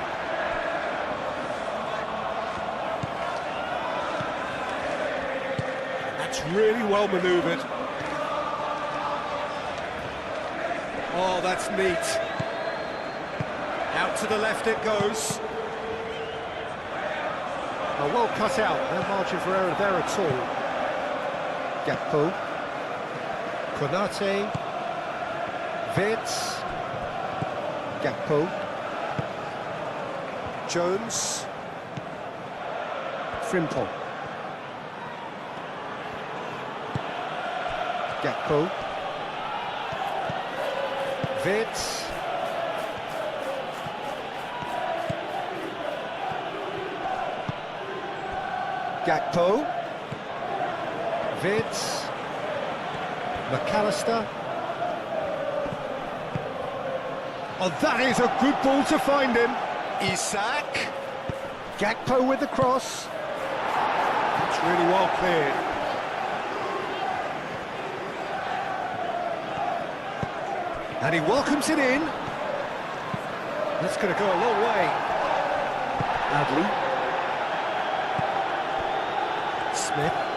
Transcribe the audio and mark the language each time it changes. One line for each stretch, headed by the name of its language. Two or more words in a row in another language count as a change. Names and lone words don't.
English: That's really well manoeuvred. Oh, that's neat. Out to the left it goes. Oh, well cut out. No margin for error there at all. Gakpo. Konate. Vitz. Gakpo. Jones. Frimpong. Gakpo. Vitz. Gakpo. Vitz. McAllister. Oh, that is a good ball to find him. Isak. Gakpo with the cross. It's really well cleared. And he welcomes it in. That's going to go a long way. Adley. Smith.